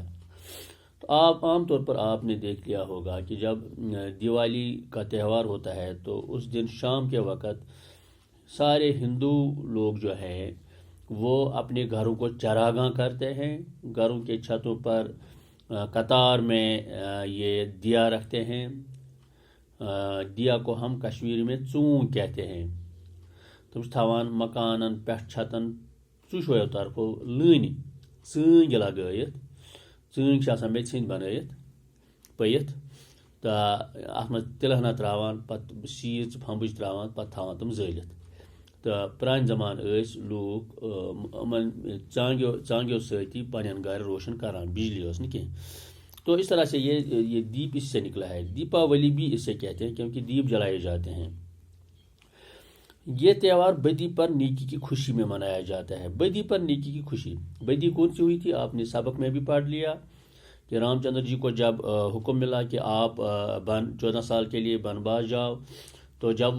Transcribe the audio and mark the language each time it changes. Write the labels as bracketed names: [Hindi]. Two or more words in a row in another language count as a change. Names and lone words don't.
[Urdu] تو آپ عام طور پر آپ نے دیکھ لیا ہوگا کہ جب دیوالی کا تہوار ہوتا ہے تو اس دن شام کے وقت سارے ہندو لوگ جو ہیں وہ اپنے گھروں کو چراغاں کرتے ہیں، گھروں کے چھتوں پر قطار میں یہ دیا رکھتے ہیں۔ دیا کو ہم کشمیری میں ژوٗنٛٹھ کہتے ہیں۔ [Kashmiri] تم تھاوان مکانن پٮ۪ٹھ چھتن ژوٚشوَیو طرفو لٲنہِ ژٲنٛگۍ لگٲیِتھ ژٲنٛگۍ چھِ آسان میٚژِ ہٕنٛدۍ بنٲیِتھ پٔیِتھ تہٕ اَتھ منٛز تِلہٕ ہنا ترٛاوان پَتہٕ شیٖژ پھمبٕچ ترٛاوان پَتہٕ تھاوان تِم زٲلِتھ تہٕ پرٛانہِ زمانہٕ ٲسۍ لوٗکھ یِمن ژانٛگیو سۭتی پنٕنٮ۪ن گرٕ روشن کران بجلی ٲس نہٕ کینٛہہ [Urdu] تو اس طرح سے یہ دیپ اس سے نکلا ہے دیپاولی بھی اس سے کہتے ہیں کیونکہ دیپ جلائے جاتے ہیں یہ تہوار بدی پر نیکی کی خوشی میں منایا جاتا ہے بدی پر نیکی کی خوشی بدی کون سی ہوئی تھی آپ نے سبق میں بھی پڑھ لیا کہ رام چندر جی کو جب حکم ملا کہ آپ 14 سال کے لیے بنواس جاؤ تو جب